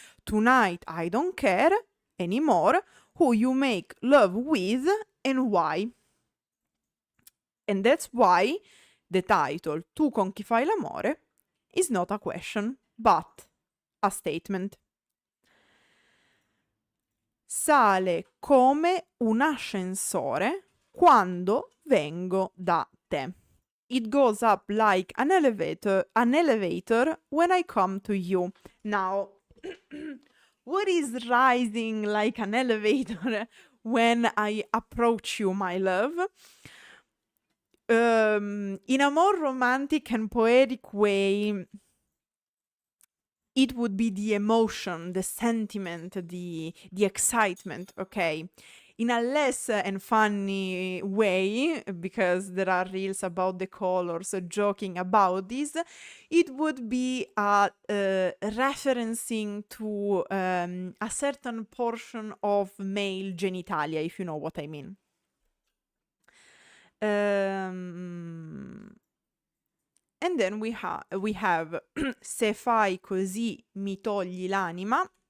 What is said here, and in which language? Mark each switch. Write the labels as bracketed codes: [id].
[en] Tonight I don't care anymore who you make love with and why. And that's why the title, Tu con chi fai l'amore, is not a question, but a statement. [it] Sale come un ascensore quando vengo da te. [en] It goes up like an elevator when I come to you. Now, what is rising like an elevator when I approach you, my love? In a more romantic and poetic way, it would be the emotion, the sentiment, the excitement, okay? in a less and funny way, because there are reels about the colors joking about this, it would be referencing to a certain portion of male genitalia, if you know what I mean. And then we have [it] se fai così mi togli l'anima.